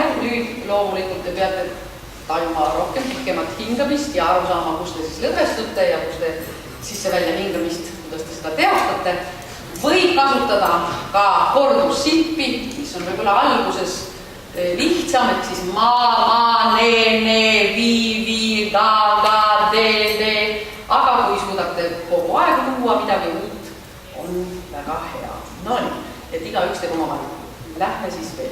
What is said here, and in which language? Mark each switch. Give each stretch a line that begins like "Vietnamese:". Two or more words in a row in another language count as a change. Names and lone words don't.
Estonian: Nüüd loomulikult te peate tajuma rohkem pikemat hingamist ja aru saama, kus te siis lõdvestute ja kus te sisse välja hingamist, kuidas te seda teostate. Võib kasutada ka kordussilpi, mis on võib-olla alguses lihtsam, et siis ma, ne, vi, ga, de, aga kui suudate kogu aeg luua midagi uut, on väga hea. No nii, et igaüks teeb oma valiku. Lähme siis veel.